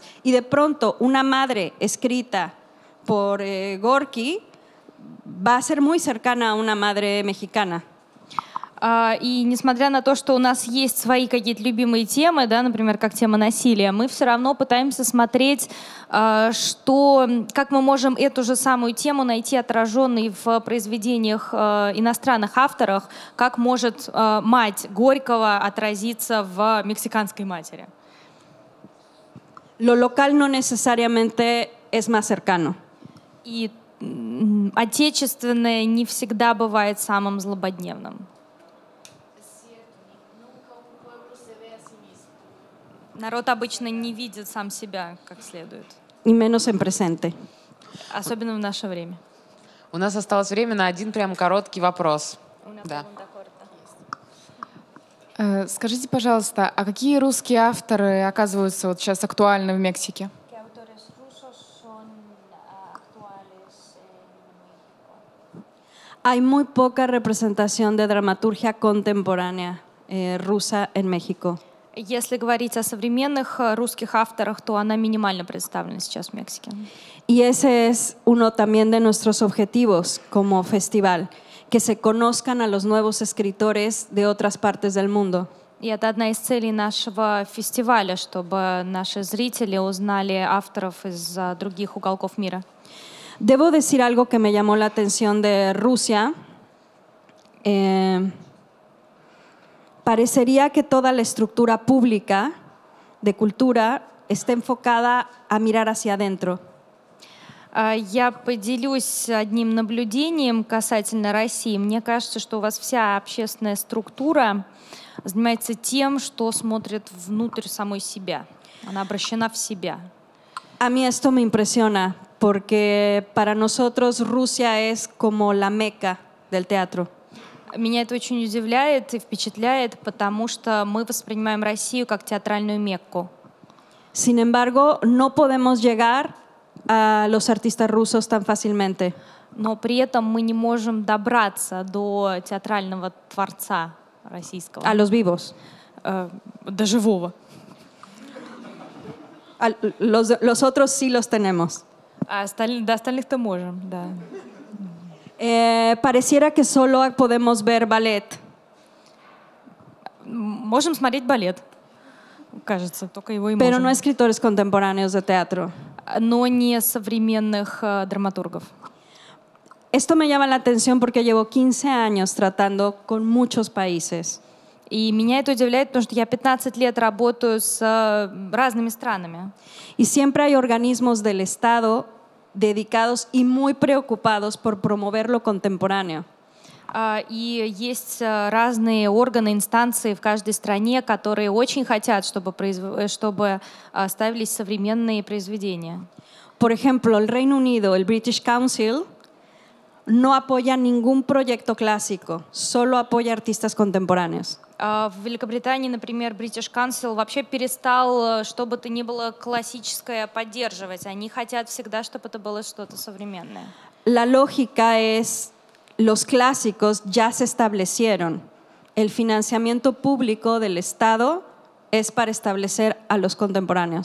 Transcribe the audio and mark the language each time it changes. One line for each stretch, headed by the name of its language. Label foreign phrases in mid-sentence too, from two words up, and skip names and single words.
Spanish: Y de pronto una madre escrita por Gorky va a ser muy cercana a una madre mexicana.
Russian: И несмотря на то, что у нас есть свои какие-то любимые темы, да, например, как тема насилия, мы все равно пытаемся смотреть, как мы можем эту же самую тему найти отраженной в произведениях иностранных авторов, как может мать Горького отразиться в «Мексиканской матери».
Spanish: Lo local no necesariamente es más cercano.
Russian: И отечественное не всегда бывает самым злободневным. Народ обычно не видит сам себя как следует.
Spanish: Y menos en presente.
Russian: Особенно в наше время. У нас осталось время на один прям короткий вопрос. Да. Скажите, пожалуйста, а какие русские авторы оказываются вот сейчас актуальны в Мексике?
Spanish: Hay muy poca representación de dramaturgia contemporánea rusa en México.
Russian: Если говорить о современных русских авторах, то она минимально представлена сейчас в Мексике.
Spanish: Y ese es uno también de nuestros objetivos como festival, que se conozcan a los nuevos escritores de otras partes del mundo.
Russian: И это одна из целей нашего фестиваля, чтобы наши зрители узнали авторов из других уголков мира.
Spanish: Debo decir algo que me llamó la atención de Rusia. Parecería que toda la estructura pública de cultura está enfocada a mirar hacia adentro.
Russian: Я поделюсь одним наблюдением касательно России. Мне кажется, что у вас вся общественная структура занимается тем, что смотрит внутрь самой себя. Она обращена в себя.
Spanish: A mí esto me impresiona porque para nosotros Rusia es como la meca del teatro.
Russian: Меня это очень удивляет и впечатляет, потому что мы воспринимаем Россию как театральную Мекку.
Spanish: Sin embargo, no podemos llegar a los artistas rusos tan fácilmente.
Russian: Но при этом мы не можем добраться до театрального творца российского.
Spanish: A los vivos.
Russian: До живого.
Spanish: Los otros sí los tenemos.
Russian: До остальных-то можем, да.
Spanish: Pareciera que solo podemos ver ballet.
Russian: Можем смотреть балет, кажется, только его и можем.
Spanish: Pero no escritores contemporáneos de teatro.
Russian: Но не современных драматургов.
Spanish: Esto me llama la atención porque llevo 15 años tratando con muchos países.
Russian: И меня это удивляет, потому что я 15 лет работаю с разными странами.
Spanish: Y siempre hay organismos del Estado dedicados y muy preocupados por promover lo contemporáneo.
Russian: И есть разные органы, инстанции в каждой стране, которые очень хотят, чтобы ставились современные произведения.
Spanish: Por ejemplo, el Reino Unido, el British Council, no apoya ningún proyecto clásico, solo apoya artistas contemporáneos.
Russian: В Великобритании, например, British Council вообще перестал, что бы то ни было классическое, поддерживать. Они хотят всегда, чтобы это было что-то современное.
Spanish: La lógica es, los clásicos ya se establecieron. El financiamiento público del Estado es para establecer a los contemporáneos.